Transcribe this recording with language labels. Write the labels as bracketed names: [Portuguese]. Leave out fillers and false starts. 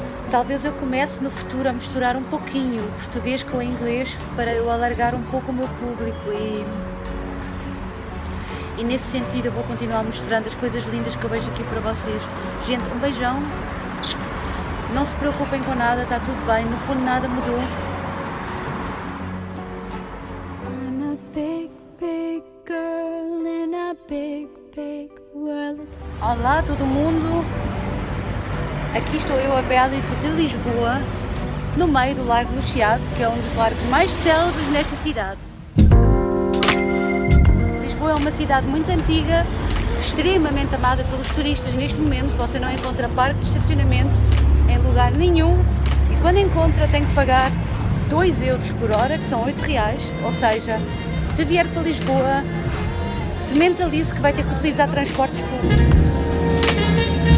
[Portuguese] Talvez eu comece no futuro a misturar um pouquinho o português com o inglês para eu alargar um pouco o meu público e nesse sentido eu vou continuar mostrando as coisas lindas que eu vejo aqui para vocês. Gente, um beijão, não se preocupem com nada, está tudo bem, no fundo nada mudou. [English] I'm a big, big girl in a big, big world. [Portuguese] Olá todo mundo! Aqui estou eu, a Bélite de Lisboa, no meio do Largo do Chiado, que é um dos largos mais célebres nesta cidade. Lisboa é uma cidade muito antiga, extremamente amada pelos turistas. Neste momento você não encontra parque de estacionamento em lugar nenhum e quando encontra tem que pagar 2 euros por hora, que são 8 reais, ou seja, se vier para Lisboa, se mentalize que vai ter que utilizar transportes públicos.